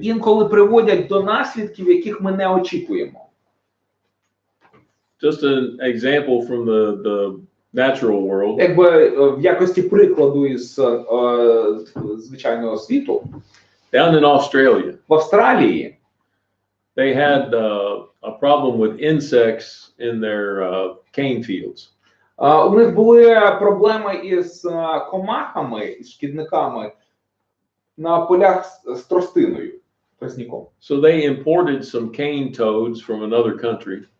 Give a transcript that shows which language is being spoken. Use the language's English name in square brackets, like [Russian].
[Ukrainian] інколи приводять до наслідків, яких ми не очікуємо. [English] Just an example from the natural world. [Ukrainian] Якби в якості прикладу із звичайного світу, [English] Down in Australia, [Ukrainian] в Австралії [English] they had a problem with insects in their cane fields. [Ukrainian] у них були проблеми із комахами, із шкідниками на полях з тростиною, тростником. [English] So they imported some cane toads from another country.